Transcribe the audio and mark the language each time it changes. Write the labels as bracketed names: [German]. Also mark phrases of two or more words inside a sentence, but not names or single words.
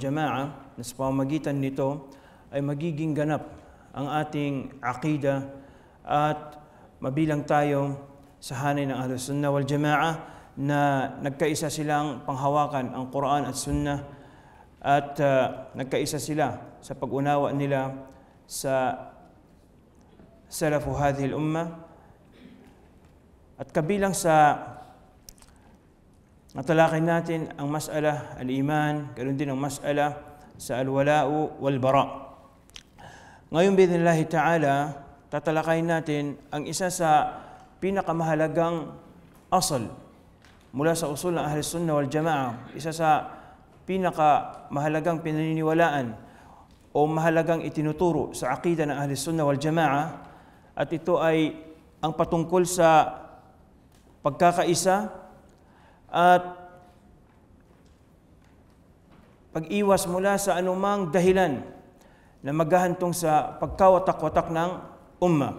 [Filipino] Jama'a, na sa pamamagitan nito ay magiging ganap ang ating Aqidah at mabilang tayo sa hanay ng [Arabic] أهل السنة والجماعة [Filipino] na nagkaisa silang panghawakan ang Quran at Sunnah, at nagkaisa sila sa pag-unawa nila sa [Arabic] سلف هذه الأمة. [Filipino] At kabilang sa natalakay natin ang [Arabic] مسألة الإيمان, [Filipino] ganoon din ang mas'ala sa [Arabic] الولاء والبراء'. [Filipino] Ngayon, [Arabic] بإذن الله تعالى, [Filipino] tatalakayin natin ang isa sa pinakamahalagang asal mula sa [Arabic] usul ng أهل السنة والجماعة, [Filipino] isa sa pinakamahalagang pinaniniwalaan o mahalagang itinuturo sa Aqidah ng [Arabic] أهل السنة والجماعة, [Filipino] at ito ay ang patungkol sa pagkakaisa at pag-iwas mula sa anumang dahilan na maghahantong sa pagkawatak-watak ng umma.